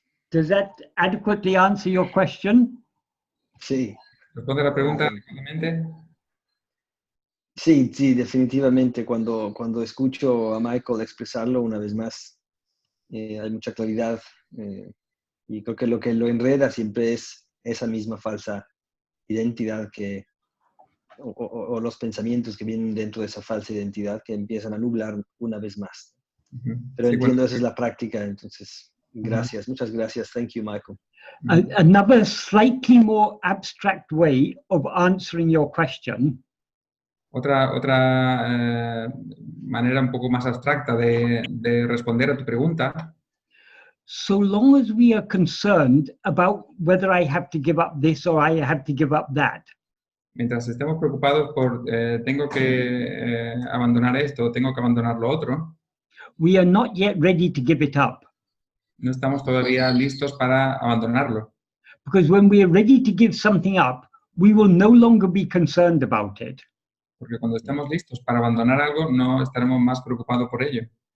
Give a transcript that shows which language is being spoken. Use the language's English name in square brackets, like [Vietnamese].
[English] Does that adequately answer your question? [Spanish] Sí, ¿Responde la pregunta adecuadamente? sí, sí, definitivamente cuando escucho a Michael expresarlo una vez más, hay mucha claridad y creo que lo lo enreda siempre es esa misma falsa identidad o los pensamientos que vienen dentro de esa falsa identidad que empiezan a nublar una vez más. Pero Sí, entiendo, bueno, esa es la práctica, entonces, gracias, muchas gracias. [English] Thank you, Michael. Another slightly more abstract way of answering your question [Spanish] Otra manera un poco más abstracta de responder a tu pregunta, [English] so long as we are concerned about whether I have to give up this or I have to give up that, [Spanish] mientras estemos preocupados por tengo que abandonar esto o tengo que abandonar lo otro, [English] we are not yet ready to give it up. [Spanish] no estamos todavía listos para abandonarlo. [English] Because when we are ready to give something up, we will no longer be concerned about it. [Spanish] Porque cuando estemos listos para abandonar algo, no estaremos más preocupados por ello.